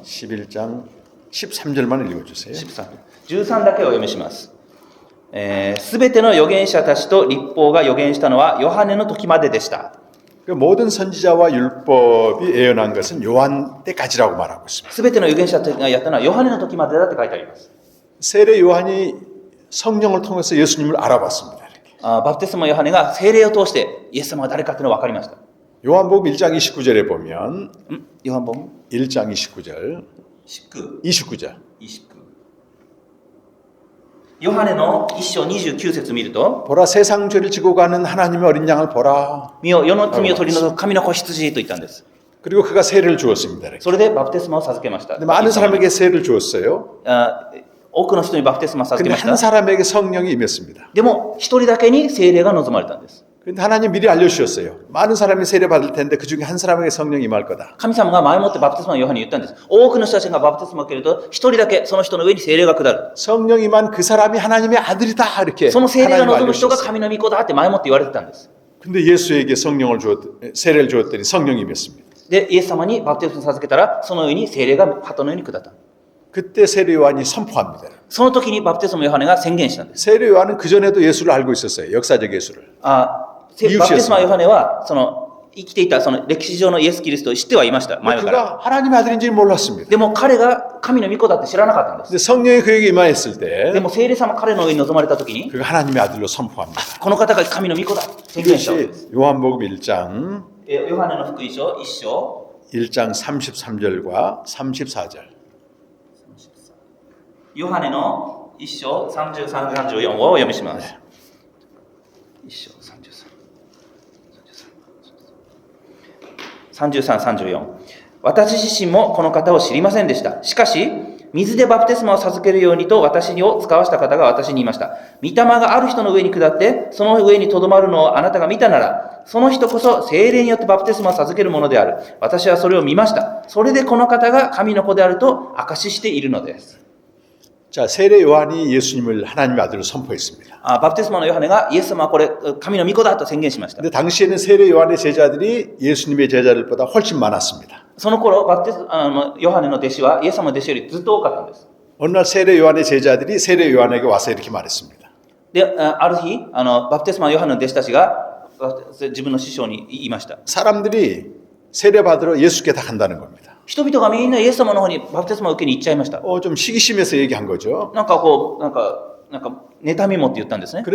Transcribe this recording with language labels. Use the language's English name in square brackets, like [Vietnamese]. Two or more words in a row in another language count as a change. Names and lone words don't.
[Korean] 11장 13절만 읽어주세요. [Japanese] 13 だけお読みします。すべての預言者たちと律法が預言したのはヨハネの時まででした。 [Korean] 그 모든 선지자와 율법이 예언한 것은 요한 때까지라고 말하고 있습니다. [Japanese] すべての預言者たちがやったのはヨハネの時までだって書いてあります。 [Korean] 세례 요한이 성령을 통해서 예수님을 알아봤습니다. 이렇게. [Japanese] バプテスマヨハネが聖霊を通してイエス様が誰かというのが分かりました。 [Korean] 요한복음 1장 29절에 보면 [Japanese] ヨハン本 [Korean] 1장 29절 29절 [Japanese] ヨハネの1章29節見ると、 [Korean] 보라 세상 죄를 지고 가는 하나님의 어린 양을 보라. [Japanese] 見よ世の罪を取り除く神の子羊と言ったんです。 [Korean] 그리고 그가 세례를 주었습니다. 이렇게. [Japanese] それでバプテスマを授けました。 [Korean] 근데 많은 사람에게 세례를 주었어요. [Japanese] 多くの人にバプテスマを授 [Korean] 근데 [Japanese] けまし [Korean] 한 [Japanese] た。 [Korean] 사람에게 성령이 임했습니다. [Japanese] でも一人だけに聖霊が望まれたんです。 [Korean] 근데 하나님 미리 알려주셨어요. 많은 사람이 세례 받을 텐데 그 중에 한 사람에게 성령이 임할 거다. [Japanese] 神様が前もってバプテスマのヨハネに言ったんです。多くの人たちがバプテスマを受けると、一人だけその人の上に聖霊が下る。 [Korean] 성령 임한 그 사람이 하나님의 아들이다 이렇게 [Japanese] その聖霊が [Korean] 하나님 [Japanese] 望む人が [Korean] 알려주셨어요. [Japanese] 神の御子だって前もって言われてたんです。 [Korean] 근데 예수에게 세례를 주었더니 성령이 임했습니다. [Japanese] で、イエス様にバプテスマを授けたら、その上に聖霊が鳩のように下った。 [Korean] 그때 세례 요한이 선포합니다. [Japanese] その時にバプテスマのヨハネが宣言したんです。 [Korean] 세례 요한은 그 전에도 예수를 알고 있었어요. 역사적 예수를. [Japanese] バプテスマのヨハネは、生きていたその歴史上のイエス・キリストを知ってはいました。前から。 [Korean] 그가 하나님의 아들인지는 몰랐습니다. [Japanese] でも彼が神の御子だって知らなかったんです。 [Korean] 근데 성령이 그에게 임하였을 때 [Japanese] でも聖霊様彼の上に臨まれた時に、 [Korean] 그가 하나님의 아들로 선포합니다. [Japanese] この方が神の御子だと宣言したわけです。 [Korean] 이것이 요한복음 1장 [Japanese] ヨハネの福音書1章 [Korean] 1장 33절과 34절. [Japanese] ヨハネの1章33、34をお読みします。1章33、34。私自身もこの方を知りませんでした。しかし、水でバプテスマを授けるようにと私を使わした方が私に言いました。御霊がある人の上に下って、その上にとどまるのをあなたが見たなら、その人こそ聖霊によってバプテスマを授けるものである。私はそれを見ました。それでこの方が神の子であると証ししているのです。 [Korean] 자, 세례 요한이 예수님을 하나님의 아들로 선포했습니다. [Japanese] バプテスマのヨハネがイエス様はこれ神の御子だと宣言しました。 [Korean] 근데 당시에는 세례 요한의 제자들이 예수님의 제자들보다 훨씬 많았습니다. [Japanese] その頃ヨハネの弟子はイエス様の弟子よりずっと多かったんです。 [Korean] 어느 날 세례 요한의 제자들이 세례 요한에게 와서 이렇게 말했습니다. [Japanese] で、ある日バプテスマのヨハネの弟子たちが自分の師匠に言いました。 [Korean] 사람들이 세례 받으러 예수께 다 간다는 겁니다. [Japanese] 人々がみんなイエス様の方にバプテスマを受けに行っちゃいました。 [Korean] 좀 시기심에서 얘기한 거죠. [Japanese] なんか妬みもって言ったんですね。